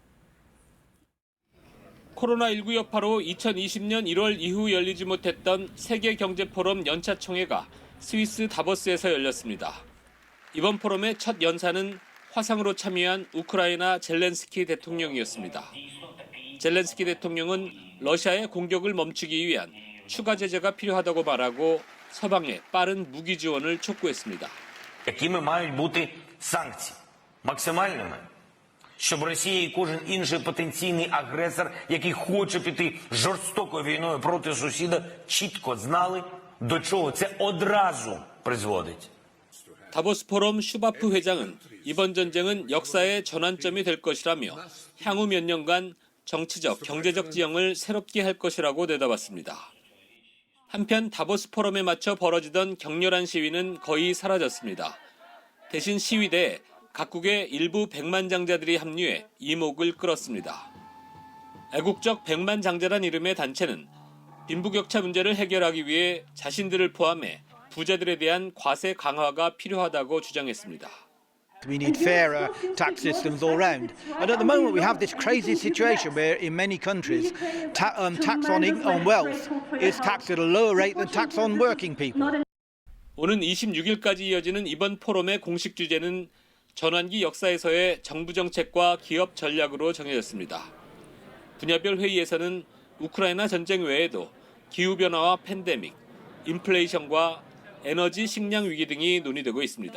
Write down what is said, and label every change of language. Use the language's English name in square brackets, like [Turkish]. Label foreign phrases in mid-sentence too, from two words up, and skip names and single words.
[Korean] 코로나19 여파로 2020년 1월 이후 열리지 못했던 세계경제포럼 연차 총회가 스위스 다보스에서 열렸습니다. 이번 포럼의 첫 연사는 화상으로 참여한 우크라이나 젤렌스키 대통령이었습니다. 젤렌스키 대통령은 러시아의 공격을 멈추기 위한 추가 제재가 필요하다고 말하고 서방에 빠른 무기 지원을 촉구했습니다. [Ukrainian] Якими мають бути санкції? Максимальними? Щоб Росія і кожен інший потенційний агресор, який хоче піти жорстокою війною проти сусіда, чітко знали, до чого це одразу призводить. [Korean] 다보스 포럼 슈바프 회장은 이번 전쟁은 역사의 전환점이 될 것이라며 향후 몇 년간 정치적, 경제적 지형을 새롭게 할 것이라고 내다봤습니다. 한편 다보스 포럼에 맞춰 벌어지던 격렬한 시위는 거의 사라졌습니다. 대신 시위대에 각국의 일부 백만장자들이 합류해 이목을 끌었습니다. 애국적 백만장자란 이름의 단체는 빈부격차 문제를 해결하기 위해 자신들을 포함해 부자들에 대한 과세 강화가 필요하다고 주장했습니다. [English] We need fairer tax systems all round. And at the moment we have this crazy situation where in many countries tax on wealth is taxed at a lower rate than tax on working people. [Korean] 오는 26일까지 이어지는 이번 포럼의 공식 주제는 전환기 역사에서의 정부 정책과 기업 전략으로 정해졌습니다. 분야별 회의에서는 우크라이나 전쟁 외에도 기후변화와 팬데믹, 인플레이션과 에너지 식량 위기 등이 논의되고 있습니다.